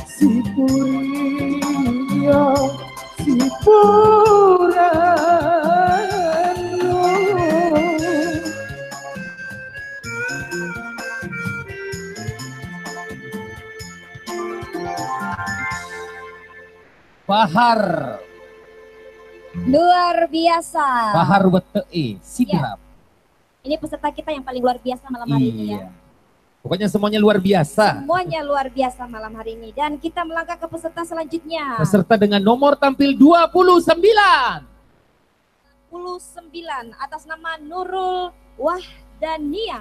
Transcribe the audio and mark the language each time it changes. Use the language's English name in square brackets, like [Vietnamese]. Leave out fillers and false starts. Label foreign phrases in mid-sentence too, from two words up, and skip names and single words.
[Indonesian] si Purio si Purano. Bahar. Luar biasa. Bahar Wetee, Sidrap. Ini peserta kita yang paling luar biasa malam hari ini ya. Iya. Pokoknya semuanya luar biasa. Semuanya luar biasa malam hari ini. Dan kita melangkah ke peserta selanjutnya. Peserta dengan nomor tampil 29. 29 atas nama Nurul Wahdania.